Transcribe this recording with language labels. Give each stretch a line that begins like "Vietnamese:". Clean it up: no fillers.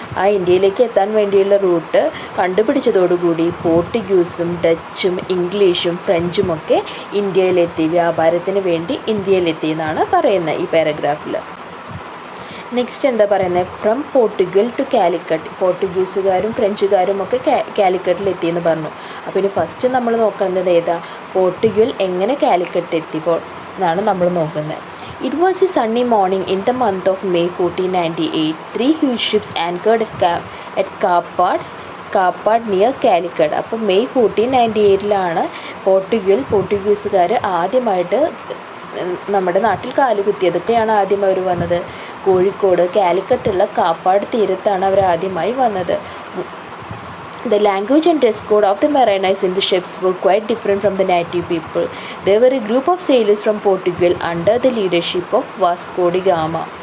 Malayalam: ആ ഇന്ത്യയിലേക്ക് എത്താൻ വേണ്ടിയുള്ള റൂട്ട് കണ്ടുപിടിച്ചതോടുകൂടി പോർട്ടുഗീസും ഡച്ചും ഇംഗ്ലീഷും ഫ്രഞ്ചും ഒക്കെ ഇന്ത്യയിലെത്തി, വ്യാപാരത്തിന് വേണ്ടി ഇന്ത്യയിലെത്തി എന്നാണ് പറയുന്നത് ഈ പാരഗ്രാഫിൽ. നെക്സ്റ്റ് എന്താ പറയുന്നത്?
English: From Portugal to Calicut.
Malayalam: പോർട്ടുഗീസുകാരും ഫ്രഞ്ചുകാരും ഒക്കെ കാലിക്കറ്റിൽ എത്തിയെന്ന് പറഞ്ഞു. അപ്പോൾ ഇനി ഫസ്റ്റ് നമ്മൾ നോക്കുന്നത് ഏതാ? പോർട്ടുഗൽ എങ്ങനെ കാലിക്കറ്റ് എത്തിപ്പോൾ എന്നാണ് നമ്മൾ നോക്കുന്നത്.
English: It was a sunny morning in the month of May 1498. 3 huge ships anchored at Kappad near Calicut.
Malayalam: അപ്പോൾ മെയ് 1498 പോർട്ടുഗീസുകാർ ആദ്യമായിട്ട് നമ്മുടെ നാട്ടിൽ കാലുകുത്തിയതൊക്കെയാണ്. ആദ്യം അവർ വന്നത് കോഴിക്കോട് കാലിക്കറ്റുള്ള കാപ്പാട് തീരത്താണ് അവർ ആദ്യമായി വന്നത്.
English: The language and dress code of the mariners in the ships were quite different from the native people. They were a group of sailors from Portugal under the leadership of Vasco da Gama.